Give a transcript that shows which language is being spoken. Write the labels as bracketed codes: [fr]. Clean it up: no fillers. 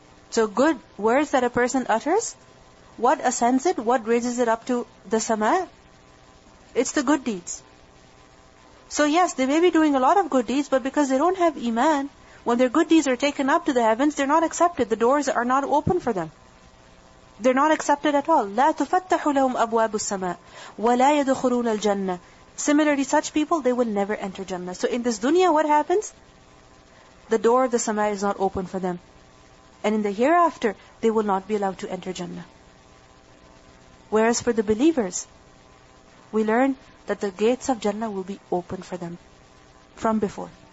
[en] So good words that a person utters, what ascends it? What raises it up to the sama? It's the good deeds. So yes, they may be doing a lot of good deeds, but because they don't have iman, when their good deeds are taken up to the heavens, they're not accepted. The doors are not open for them. They're not accepted at all. [ar] لا تفتح لهم أبواب السماء ولا يدخلون الجنة. [en] Similarly, such people, they will never enter Jannah. So in this dunya, what happens? The door of the sama is not open for them. And in the hereafter, they will not be allowed to enter Jannah. Whereas for the believers, we learn that the gates of Jannah will be open for them from before.